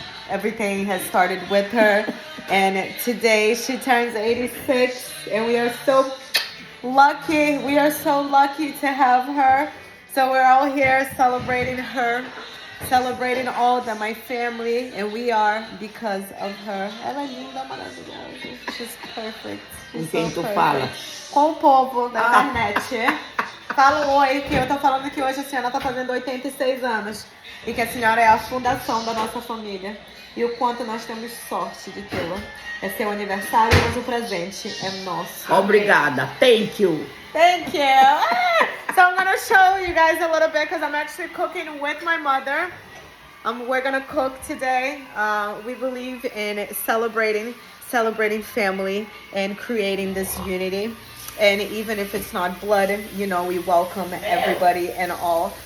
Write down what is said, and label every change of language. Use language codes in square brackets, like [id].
[en] Everything has started with her, and today she turns 86, and we are so lucky. We are so lucky to have her. So we're all here celebrating her, celebrating all that my family, and we are because of her. [pt] Ela é linda, maravilhosa. [en] She's perfect. She's [pt] Com quem [en] so [pt] tu [en] perfect. [pt] fala? Com o povo da internet. Fala um oi, que eu tô falando que hoje a senhora tá fazendo 86 anos e que a senhora é a fundação da nossa família. E o quanto nós temos sorte de tê-la. É seu aniversário, mas o presente é nosso. Obrigada. [en] Thank you. Thank you. So I'm going to show you guys a little bit because I'm actually cooking with my mother. We're going to cook today. We believe in celebrating family and creating this unity. And even if it's not blood, you know, we welcome everybody and all.